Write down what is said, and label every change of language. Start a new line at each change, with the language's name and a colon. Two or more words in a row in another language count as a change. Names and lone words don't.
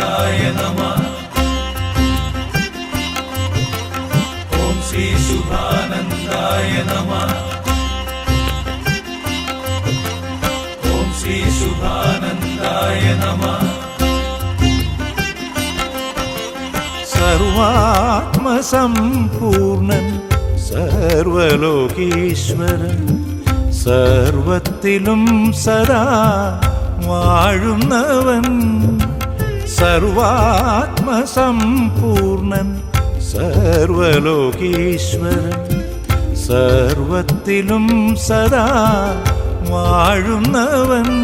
Sanskrit: नमः। ॐ श्री शुभानन्दाय नमः। ॐ श्री शुभानन्दाय नमः।
Malayalam: സർവാത്മസമ്പൂർണൻ സർവലോകീശ്വരൻ സർവത്തിലും സദാ വാഴുന്നവൻ. സർവാത്മസമ്പൂർണൻ സർവലോകീശ്വരൻ സർവത്തിലും സദാ വാഴുന്നവൻ.